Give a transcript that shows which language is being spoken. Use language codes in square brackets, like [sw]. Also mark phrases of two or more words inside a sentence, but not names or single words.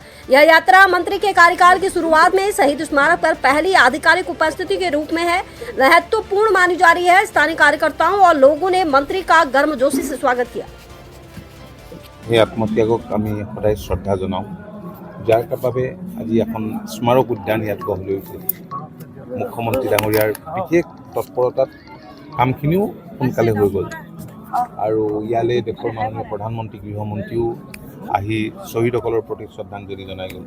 [hi] यह यात्रा मंत्री के कार्यकाल की शुरुआत में शहीद स्मारक पर पहली आधिकारिक उपस्थिति के रूप में है महत्वपूर्ण मानी जा रही है। स्थानीय कार्यकर्ताओं और लोगों ने मंत्री का गर्मजोशी से स्वागत किया। [as] আত্মত্যাগক আমি সদায় শ্ৰদ্ধা জনাওঁ, যাৰ বাবে আজি এখন স্মারক উদ্যান ইয়াত গঢ় লৈ উঠিছে। মুখ্যমন্ত্ৰী ডাঙৰীয়াৰ বিশেষ তৎপৰতাত কামখিনিও সোনকালে হৈ গ'ল আৰু ইয়ালে দেশৰ মাননীয় প্ৰধানমন্ত্ৰী গৃহমন্ত্ৰীও আহি শ্বহীদসকলৰ প্ৰতি শ্ৰদ্ধাঞ্জলি জনাই গ'ল।